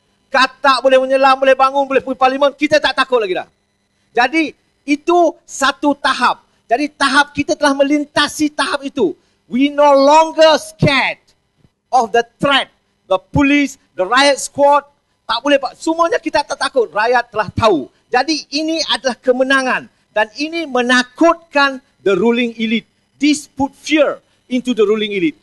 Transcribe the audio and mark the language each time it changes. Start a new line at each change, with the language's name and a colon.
Malay: Katak boleh menyelam, boleh bangun, boleh pergi parlimen, kita tak takut lagi dah. Jadi, itu satu tahap. Jadi, tahap kita telah melintasi tahap itu.
English: We no longer scared of the threat. The police, the riot squad,
Malay: tak boleh, semuanya kita tak takut. Rakyat telah tahu. Jadi, ini adalah kemenangan. Dan ini menakutkan
English: the ruling elite. This put fear into the ruling elite.